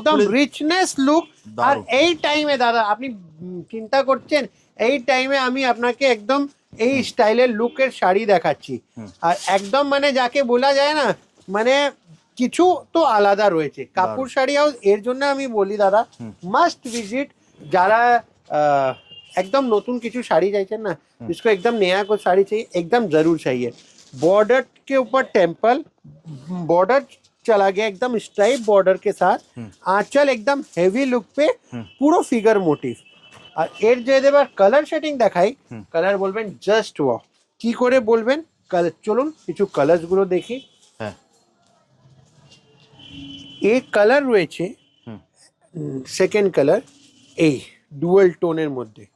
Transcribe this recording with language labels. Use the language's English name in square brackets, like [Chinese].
[Bangla] একদম richness look. আর দারুন। এই টাইমে দাদা আপনি চিন্তা করছেন, এই টাইমে আমি আপনাকে একদম এই স্টাইলের লুকের শাড়ি দেখাচ্ছি। আর একদম মানে যাকে বলা যায় না, মানে কিছু তো আলাদা রয়েছে কাপড় শাড়ি হাউস। এর জন্য আমি বলি দাদা মাস্ট ভিজিট। [Hindi] যারা एकदम नतून किचु साड़ी चाहिए ना, जिसको एकदम नया को साड़ी चाहिए, एकदम जरूर चाहिए। बॉर्डर के ऊपर टेम्पल, बॉर्डर चला गया एकदम स्ट्राइप बॉर्डर के साथ, आंचल एकदम हेवी लुक पे, पूरा फिगर मोटिव। [Bangla] আর এর যে এবার কালার শেডিং দেখাই, কালার বলবেন জাস্ট ওয়াও। কি করে বলবেন কালার, চলুন কিছু কালারস গুলো দেখি। হ্যাঁ, এই কালার রয়েছে সেকেন্ড কালার, এই ডুয়াল টোনের মধ্যে।